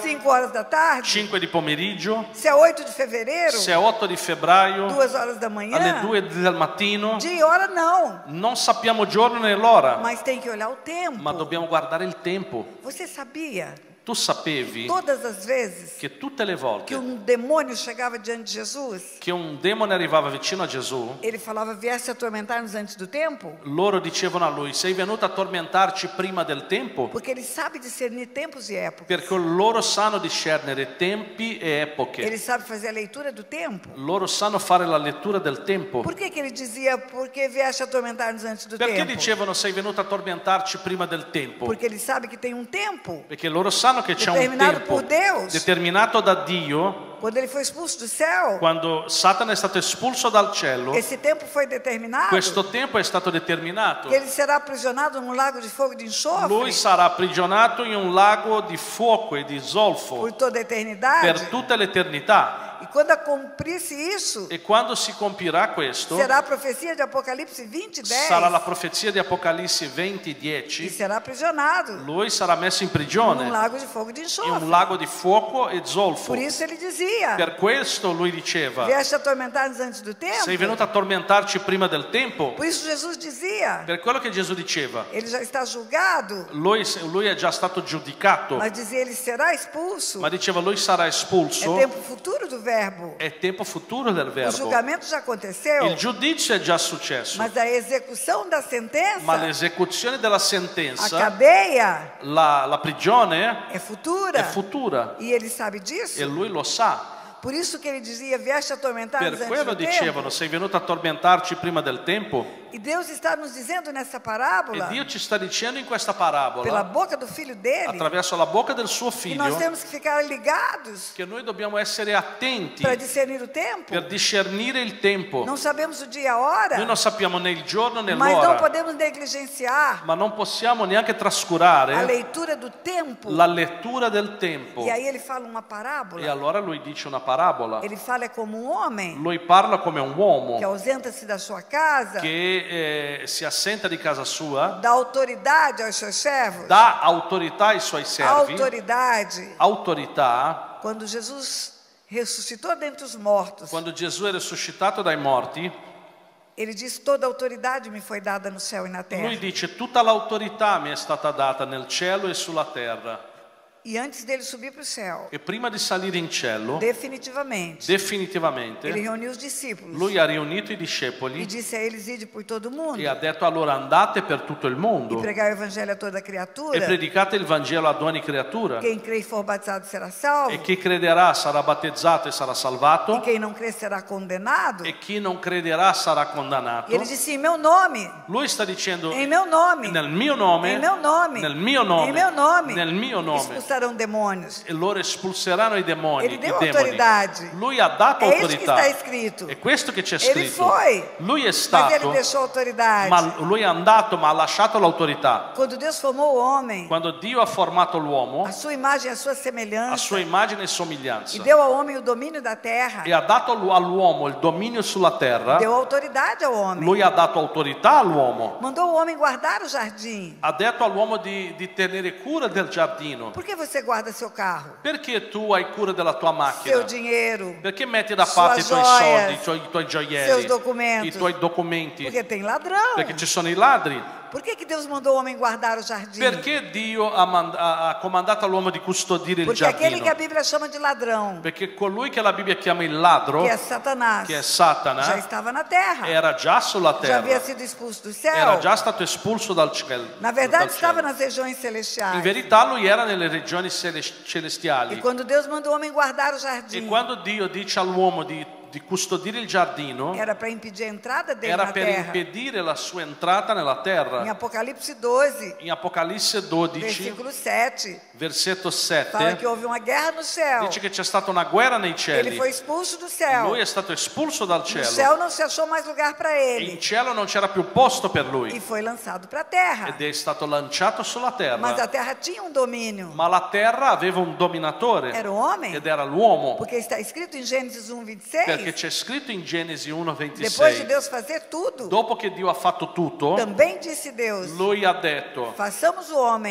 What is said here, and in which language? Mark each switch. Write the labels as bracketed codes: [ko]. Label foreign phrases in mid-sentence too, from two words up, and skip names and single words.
[pt] 5 horas da tarde, [it] 5 di pomeriggio, [pt] se é 8 de fevereiro, [it] se è 8 di febbraio, [pt] 2 horas da manhã. [it] alle 2 del mattino. [pt] Dia e hora não, [it] Non sappiamo giorno né l'ora, [pt] mas tem que olhar o tempo. [it] ma dobbiamo guardare il tempo. [pt] Você sabia [it] Tu sapevi [pt] todas as vezes [it] che tutte le [pt] que [it] volte [pt] demônio chegava diante de Jesus, [it] che un demone arrivava vicino a Gesù, [pt] ele falava: viesse atormentar-nos antes do tempo? [it] loro dicevano a lui: sei venuto a tormentarci prima del tempo? [pt] Porque ele sabe discernir tempos e épocas. [it] Perché loro sanno discernere tempi e epoche. [pt] Ele sabe fazer a leitura do tempo. [it] Loro sanno fare la lettura del tempo. [pt] Por que ele dizia: porque viesse atormentar-nos antes do [it] Perché [pt] tempo? [it] dicevano sei venuto a tormentarci prima del tempo? [pt] Porque ele sabe que tem um tempo [it] Perché loro sanno che c'è un [pt] determinado [it] tempo [pt] por Deus. [it] determinato da Dio. [pt] Quando ele foi expulso do céu, [it] Quando Satana è stato espulso dal cielo, [pt] esse tempo foi determinado. [it] questo tempo è stato determinato. [pt] Que ele será aprisionado num lago de fogo e de enxofre [it] Lui sarà aprigionato in un lago di fuoco e di zolfo [pt] por toda a eternidade. [it] per tutta l'eternità. [pt] E quando cumprisse isso, [it] E quando si compirà questo, [pt] será a profecia de Apocalipse 20:10. [it] sarà la profezia di Apocalisse [pt] E [it] 20:10. [pt] será aprisionado [it] Lui sarà messo in [pt] num [it] prigione [pt] lago de fogo e de [it] in [pt] enxofre. [it] un lago di fuoco e zolfo. [pt] Por isso ele dizia: [it] Per questo lui diceva: [pt] vieste atormentar-nos antes do tempo. [it] sei venuto a tormentarci prima del tempo. [pt] Por isso Jesus dizia: [it] Per quello che Gesù diceva, [pt] ele já está julgado, [it] lui è già stato giudicato, [pt] mas dizia: ele será expulso. [it] ma diceva lui sarà [pt] É [it] espulso. [pt] tempo futuro do verbo. [it] È tempo futuro del [pt] O [it] verbo. [pt] julgamento já aconteceu, [it] Il giudizio è già successo, [pt] mas a execução da sentença, [it] ma l'esecuzione della [pt] a [it] sentenza, [pt] cadeia, [it] la prigione [pt] é futura. [it] è futura [pt] E ele sabe disso. [it] e lui lo sa. [pt] Por isso que ele dizia: vieste atormentar-nos [it] Per [pt] antes [it] quello [pt] do [it] dicevano: [pt] tempo. [it] sei venuto a tormentarci prima del tempo. [pt] E Deus está nos dizendo nessa [it] E [pt] parábola, [it] Dio ci sta dicendo in questa [pt] pela [it] parabola, [pt] boca do filho dele, [it] attraverso la bocca del suo [pt] que nós [it] figlio, [pt] temos que ficar ligados [it] che noi dobbiamo essere attenti [pt] para discernir o tempo. [it] per discernere il tempo. [pt] Não sabemos o dia e a hora, [it] Noi non sappiamo né il giorno né [pt] mas não [it] l'ora, [pt] podemos negligenciar [it] ma non possiamo neanche [pt] a [it] trascurare [pt] leitura do tempo. [it] la lettura del tempo. [pt] E aí ele fala uma [it] E [pt] parábola. [it] allora lui dice una parabola. [pt] Ele fala é como um homem [it] Lui parla come un [pt] que [it] uomo [pt] ausenta-se da sua casa, [it] che si assenta di casa sua, [pt] dá autoridade aos seus servos. [it] dà autorità ai suoi servi, [pt] Autoridade. [it] autorità. [pt] Quando Jesus ressuscitou dentre os mortos, [it] Quando Gesù è risuscitato dai morti, [pt] ele disse: toda autoridade me foi dada no céu e na terra. [it] lui dice tutta l'autorità mi è stata data nel cielo e sulla terra. [pt] E antes dele subir para o céu, [it] E prima di salire in cielo, [pt] definitivamente, [it] definitivamente, [pt] ele reuniu os discípulos [it] lui ha riunito i [pt] e [it] discepoli [pt] disse a eles: ide por todo mundo [it] e ha detto a loro andate per tutto il [pt] e [it] mondo [pt] pregai o evangelho a toda [it] e [pt] criatura. [it] predicate il Vangelo ad ogni creatura. [pt] Quem crê e for batizado será salvo, [it] E chi crederà sarà battezzato e sarà [pt] e [it] salvato, [pt] quem não crer será condenado. [it] e chi non crederà sarà [pt] E [it] condannato. [pt] ele disse: em meu nome, [it] Lui sta dicendo [pt] em meu nome, [it] nel mio nome, [pt] em meu nome, [it] nel mio [pt] em [it] nome, [pt] meu nome, [it] nel mio nome, [pt] expulsarão demônios. [it] e loro espulseranno i demoni. [pt] Ele [it] I [pt] deu [it] demoni. [pt] autoridade. [it] Lui ha dato [pt] É isso que [it] autorità. [pt] está escrito. [it] È questo che c'è [pt] Ele [it] scritto. [pt] foi, [it] Lui è [pt] mas ele [it] stato, [pt] deixou autoridade. [it] ma lui è andato, ma ha lasciato l'autorità. [pt] Quando Deus formou o homem, [it] Quando Dio ha formato l'uomo [pt] a sua imagem e a sua [it] a [pt] semelhança, [it] sua immagine e [pt] e [it] somiglianza [pt] deu ao homem o domínio da terra, [it] e ha dato all'uomo il dominio sulla terra, [pt] deu autoridade ao homem, [it] lui ha dato autorità all'uomo. [pt] mandou o homem guardar o jardim. [it] Ha detto all'uomo di tenere cura del giardino. [pt] Por que você guarda seu carro, [it] Perché tu hai cura della tua macchina? [pt] seu dinheiro? [it] Perché metti da [pt] Sua [it] parte i tuoi [pt] joias, [it] soldi, i tuoi gioielli, [pt] seus documentos. [it] i tuoi documenti? [pt] Porque tem ladrão. [it] Perché ci sono i ladri. [pt] Por que Deus mandou o homem guardar o jardim? [it] Perché Dio ha comandato all'uomo di custodire il [pt] Porque aquele [it] giardino? [pt] que a Bíblia chama de ladrão, [it] Perché colui che la Bibbia chiama il ladro, [pt] que é Satanás, [it] che è Satana, [pt] já estava na terra, [it] era già sulla [pt] já havia [it] terra, [pt] sido expulso do [it] era [pt] céu. [it] già stato espulso dal cielo. [pt] Na verdade, [it] dal [pt] estava [it] cielo. [pt] nas regiões [it] In [pt] celestiais. [it] verità lui era nelle regioni [pt] E [it] celestiali. [pt] quando Deus mandou o homem guardar o [it] E [pt] jardim, [it] quando Dio dice all'uomo di custodire il giardino, [pt] era para impedir a entrada dele [it] era [pt] na [it] per [pt] terra. [it] impedire la sua entrata nella [pt] Em [it] terra. [pt] Apocalipse 12, [it] In Apocalisse 12, [pt] versículo 7, [it] versetto [pt] fala [it] 7, [pt] que houve uma guerra no céu. [it] dice che c'è stata una guerra nei [pt] Ele [it] cieli. [pt] foi expulso do céu. [it] Lui è stato espulso dal [pt] No [it] cielo. [pt] céu não se achou mais lugar para [it] In [pt] ele. [it] cielo non c'era più posto per [pt] E [it] lui [pt] foi lançado para a terra. [it] ed è stato lanciato sulla [pt] Mas [it] terra. [pt] a terra tinha um domínio. [it] Ma la terra aveva un dominatore [pt] Era o homem. [it] ed era l'uomo. [pt] Porque está escrito em Gênesis 1:26 [it] Perché c'è scritto in Genesi [pt] depois de [it] 1:26, [pt] Deus fazer tudo, [it] dopo che Dio ha fatto tutto, [pt] também disse Deus: [it] Lui ha detto, [pt] façamos o homem